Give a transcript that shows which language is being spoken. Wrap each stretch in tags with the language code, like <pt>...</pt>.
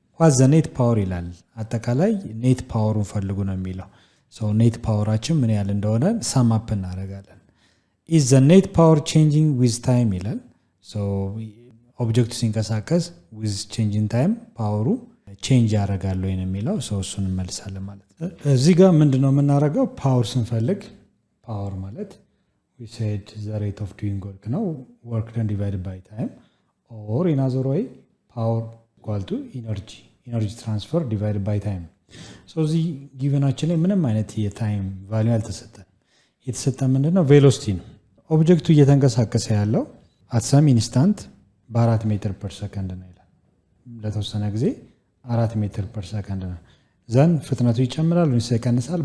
<en>what the net power</en> <am>ይላል። አጠቃላይ ኔት ፓወሩን ፈልጉ ነው የሚለው። ሶ ኔት ፓወራችን ምን ያህል እንደሆነ ሳም አፕ እናደርጋለን።</am> <en>is the net power changing with time</en> <am>ይላል። ሶ ኦብጀክቱ ሲንቀሳቀስ</am> <en>with changing time</en> <am>ፓወሩ ቼንጅ ያደርጋል ወይ ነው የሚለው። ሶ እሱን እንመልሳለን ማለት ነው። እዚህ ጋር ምንድነው የምናደርገው? ፓወር ስንፈልግ ፓወር ማለት</am> <en>we said the rate of doing work ነው፣ work done divided by time, or in other way power equal to energy transfer divided by time.</en> <am>so እዚህ ጊቨናችን ላይ ምንም አይነት የታይም ቫልዩ አልተሰጠን። የተሰጠ ምንድነው? ቬሎሲቲ ነው። ኦብጀክቱ እየተንቀሳቀሰ ያለው</am> <en>at some instant</en> <am>በ4 ሜትር</am> <en>per second</en> <am>ነው ይላል። ለተወሰነ ጊዜ 4 ሜትር per second ነው። ዘን ፍጥነቱ ይጨምራል ወይስ ይቀንሳል?</am>